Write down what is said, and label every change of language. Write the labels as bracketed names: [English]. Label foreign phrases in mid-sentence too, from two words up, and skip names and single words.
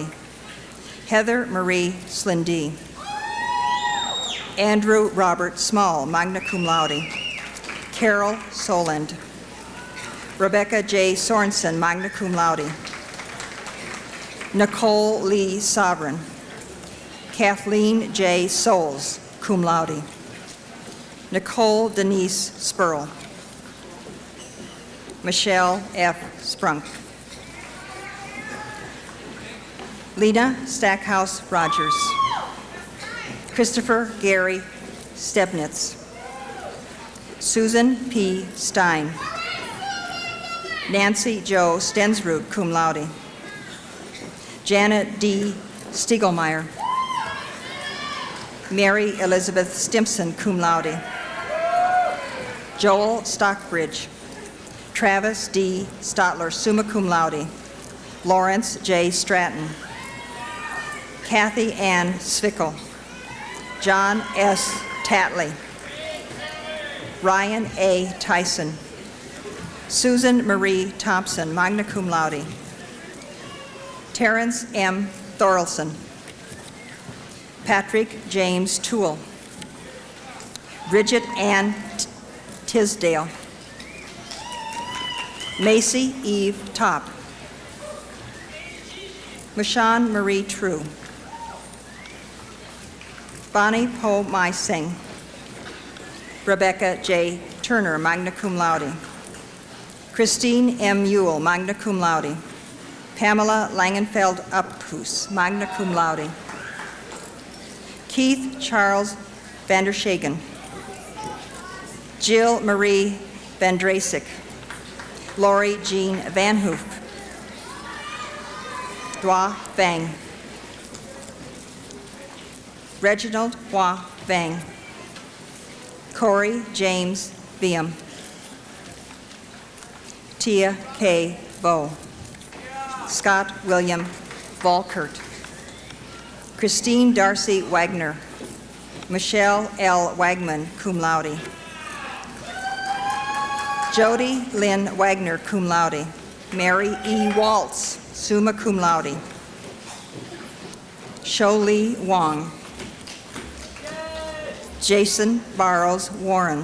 [English] Heather Marie Slindy. Andrew Robert Small, [Latin] magna cum laude. [English] Carol Solend. Rebecca J. [Latin] Sorensen, magna cum laude. [English] Nicole Lee Sovereign. Kathleen J. Souls, [Latin] cum laude. [English] Nicole Denise Spurl. Michelle F. Sprunk. Lena Stackhouse Rogers. Christopher Gary Stebnitz. Susan P. Stein. Nancy Jo Stensrud, [Latin] cum laude. [English] Janet D. Stiegelmeyer. Mary Elizabeth Stimpson, [Latin] cum laude. [English] Joel Stockbridge. Travis D. [Latin] Stotler, summa cum laude. [English] Lawrence J. Stratton. Kathy Ann Svickel. John S. Tatley. Ryan A. Tyson. Susan Marie Thompson, [Latin] magna cum laude. [English] Terrence M. Thorelson. Patrick James Toole. Bridget Ann Tisdale. Macy Eve Top. Mashan Marie True. Bonnie Po Mai Singh. Rebecca J. Turner, [Latin] magna cum laude. [English] Christine M. Ewell, [Latin] magna cum laude. [English] Pamela Langenfeld Uphus, [Latin] magna cum laude. [English] Keith Charles Vandershagen. Jill Marie Vandrasic. Lori Jean Van Hoof. Dua Vang. Reginald Hua Vang. Corey James Biam. Tia K. Bow. Scott William Volkert. Christine Darcy Wagner. Michelle L. Wagman, [Latin] cum laude. [English] Jody Lynn Wagner, [Latin] cum laude. [English] Mary E. Waltz, [Latin] summa cum laude. [English] Sholi Wong. Jason Barrows Warren.